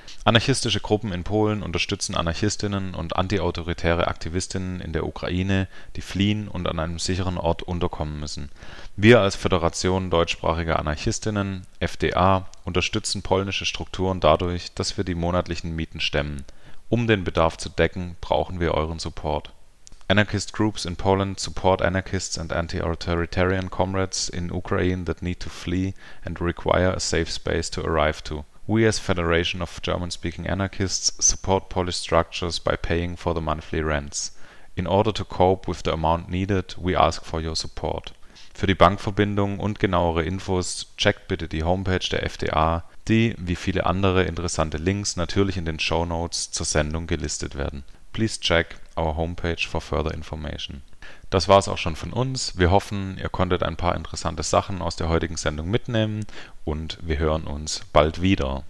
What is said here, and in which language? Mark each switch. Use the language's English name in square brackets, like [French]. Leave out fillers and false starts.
[German] Anarchistische Gruppen in Polen unterstützen Anarchistinnen und antiautoritäre Aktivistinnen in der Ukraine, die fliehen und an einem sicheren Ort unterkommen müssen. Wir als Föderation deutschsprachiger Anarchistinnen, FDA, unterstützen polnische Strukturen dadurch, dass wir die monatlichen Mieten stemmen. Um den Bedarf zu decken, brauchen wir euren Support. [English] Anarchist groups in Poland support anarchists and anti-authoritarian comrades in Ukraine that need to flee and require a safe space to arrive to. We as Federation of German-speaking anarchists support Polish structures by paying for the monthly rents. In order to cope with the amount needed, we ask for your support. [German] Für die Bankverbindung und genauere Infos checkt bitte die Homepage der FDA, die, wie viele andere interessante Links, natürlich in den Shownotes zur Sendung gelistet werden. [English] Please check our homepage for further information. [German] Das war's auch schon von uns. Wir hoffen, ihr konntet ein paar interessante Sachen aus der heutigen Sendung mitnehmen und wir hören uns bald wieder.